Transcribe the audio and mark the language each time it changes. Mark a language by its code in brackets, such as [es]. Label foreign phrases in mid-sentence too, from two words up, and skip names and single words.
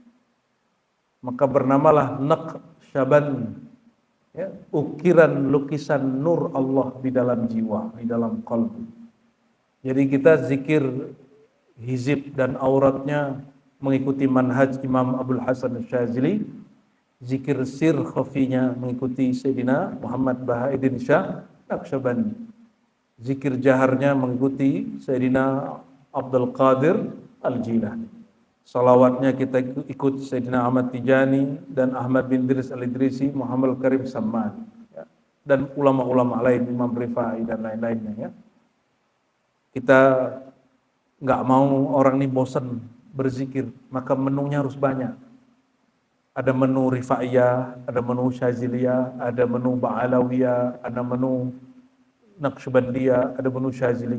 [id] Maka bernamalah Naqsyaban, ya, ukiran lukisan nur Allah di dalam jiwa, di dalam qalbu. Jadi kita zikir hizib dan auratnya mengikuti manhaj Imam Abdul Hasan Syazili, zikir sir khafinya mengikuti Sayyidina Muhammad Bahaiddin Shah Naqsyabandi, zikir jaharnya mengikuti Sayyidina Abdul Qadir Al-Jilani, salawatnya kita ikut Sayyidina Ahmad Tijani dan Ahmad bin Idris Al-Idrisi, Muhammad Karim Samman, ya, dan ulama-ulama lain, Imam Rifai dan lain-lainnya, ya. Kita nggak mau orang ini bosan berzikir, maka menunya harus banyak. Ada menu Rifaiyah, ada menu Syaziliyah, ada menu Ba'alawiyah, ada menu Naqsyabandiyah, ada menu Syazili.